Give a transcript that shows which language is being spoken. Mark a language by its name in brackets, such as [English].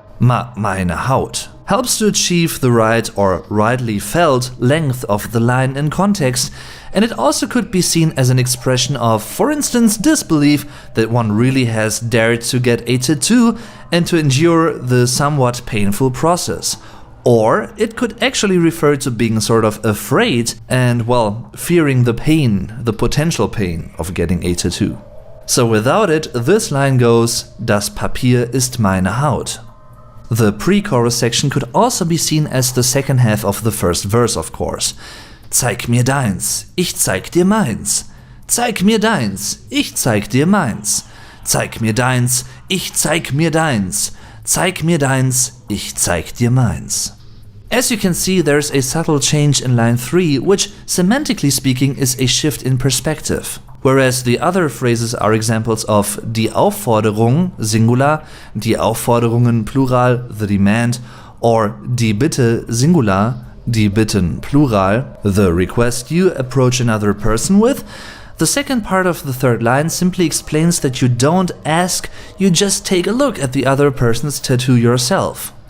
[German] Meine Haut [English] helps to achieve the right or rightly felt length of the line in context, and it also could be seen as an expression of, for instance, disbelief that one really has dared to get a tattoo and to endure the somewhat painful process. Or it could actually refer to being sort of afraid and, well, fearing the pain, the potential pain of getting a tattoo. So without it, this line goes, [German] Das Papier ist meine Haut. [English] The pre-chorus section could also be seen as the second half of the first verse, of course. [German] Zeig mir deins, ich zeig dir meins. Zeig mir deins, ich zeig dir meins. Zeig mir deins, ich zeig mir deins. Zeig mir deins, ich zeig dir meins. [English] As you can see, there's a subtle change in line 3, which, semantically speaking, is a shift in perspective. Whereas the other phrases are examples of die Aufforderung, Singular, die Aufforderungen, Plural, the demand, or die Bitte, Singular, die Bitten, Plural, the request you approach another person with, the second part of the third line simply explains that you don't ask, you just take a look at the other person's tattoo yourself.